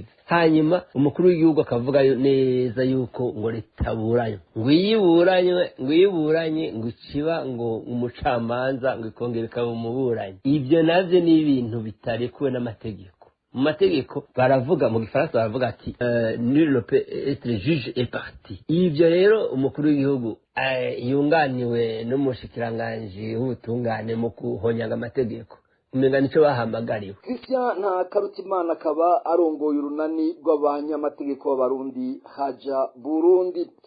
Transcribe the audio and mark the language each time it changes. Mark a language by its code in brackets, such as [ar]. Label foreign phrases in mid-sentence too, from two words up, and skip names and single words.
[rn] Hanyuma umukuru w'igihugu akavuga neza yuko ngo leta buranywe, ngo yiburanye ngo ikiba ngo umucamanza ngo ikongera ikaba umuburanyi. Ibyo navyo ni ibintu bitarekuwe n'amategeko. Mu mategeko baravuga, mu gifaransa baravuga ati [fr] nul ne peut être juge et partie. [rn] Ibyo rero umukuru w'igihugu yunganiwe n'umushikiranganje w'ubutungane mu kuhonyanga amategeko, umenga nico bahamagariwe. Christian nta Karutimana akaba arongoye urunani rw'abanyamategeko b'abarundi Haja Burundi.